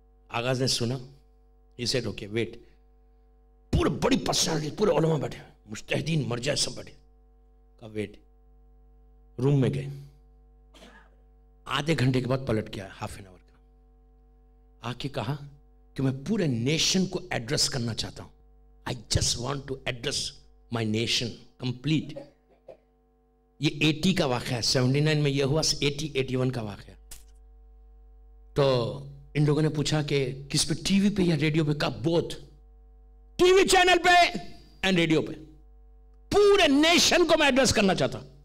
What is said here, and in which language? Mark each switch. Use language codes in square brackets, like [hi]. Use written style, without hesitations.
[ur] آغاز نے سنا, یہ سیٹ اوکے ویٹ, پورے بڑی پرسنالٹی, پورے علماء بیٹھے, مجتہدین, مرجع سب بیٹھے, کہا ویٹ. روم میں گئے, آدھے گھنٹے کے بعد پلٹ گیا, ½ این آور کا, آ کے کہا کہ میں پورے نیشن کو ایڈریس کرنا چاہتا ہوں. [en] I just want to address my nation complete. [ur] یہ 80 کا واقعہ ہے, 79 میں یہ ہوا, 81 کا واقعہ. تو ان لوگوں نے پوچھا کہ کس پہ, ٹی وی پہ یا ریڈیو پہ؟ کہا بوتھ, ٹی وی چینل پہ اینڈ ریڈیو پہ, پورے نیشن کو میں ایڈریس کرنا چاہتا.